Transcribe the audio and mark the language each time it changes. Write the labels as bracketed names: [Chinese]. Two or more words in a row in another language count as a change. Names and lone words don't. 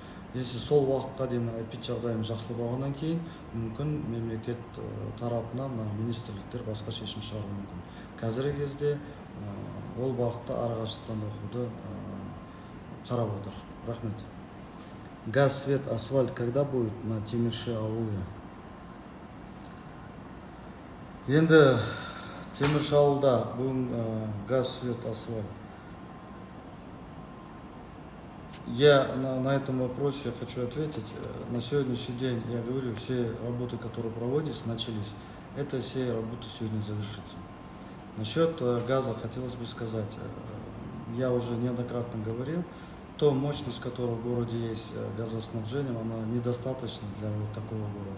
[Kazakh] Если сол уақытқа дейін эпид жағдайымыз жақсылап алғаннан кейін, мүмкін мемлекет тарапынан министрліктер басқа шешім шығаруы мүмкін. Қазіргі кезде ол бағытта арақашықтан оқуды қарап отыр. Рахмет. Газ, [Russian] свет, асфальт когда будет на Темирши ауылы? [Kazakh] Енді Темирши ауылда бүгін газ, [Russian] свет, асфальт. Я на этом вопросе хочу ответить. На сегодняшний день, я говорю, все работы, которые проводятся, начались. Это все работы сегодня завершится. Насчет газа хотелось бы сказать, я уже неоднократно говорил, то мощность, которая в городе есть газоснабжением, она недостаточна для вот такого города.